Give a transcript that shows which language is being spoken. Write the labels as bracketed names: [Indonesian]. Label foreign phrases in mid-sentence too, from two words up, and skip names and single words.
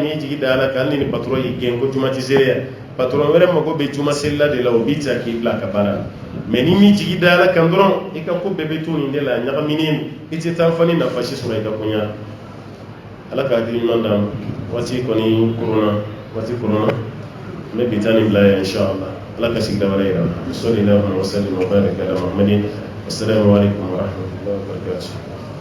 [Bambara] ni jigi da ala kan hali ni patɔrɔn y'i gɛn ko juma tɛ seli yan patɔrɔn wɛrɛ mago bɛ juma selila de la o b'i ta k'i bila a ka baara la mɛ ni min jigi da ala kan dɔrɔn i ka ko bɛɛ bɛ to nin de la ɲagaminen i tɛ taa fɔ ni nafa si sɔrɔ i ka koɲa ala ka hakili ɲuman d'an ma waati kɔni koronna waati koronna n bɛ bi taa nin bila yan inshallah ala ka sigida wɛrɛ yira [Arabic] صلى الله عليه وسلم وبارك على محمد السلام عليكم ورحمة الله وبركاته